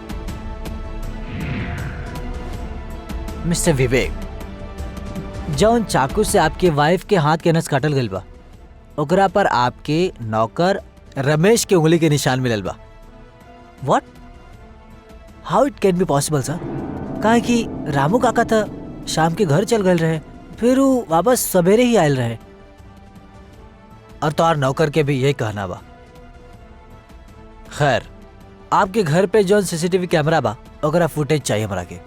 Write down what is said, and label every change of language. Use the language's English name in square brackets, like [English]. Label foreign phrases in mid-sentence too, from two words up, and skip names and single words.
[Bhojpuri] मिस्टर विवेक, जौन चाकू से आपके वाइफ के हाथ के नस काटल गइल बा ओकरा पर आपके नौकर रमेश के उंगली के निशान मिलल बा। [English] What? How it can be possible sir? [Bhojpuri] काहे कि रामू काका था शाम के घर चल गए रहे, फिर वो वापस सवेरे ही आयल रहे और तोहार नौकर के भी यही कहना बा। खैर, आपके घर पे जौन सीसीटीवी कैमरा बा ओकरा फुटेज चाहिए हमरा के।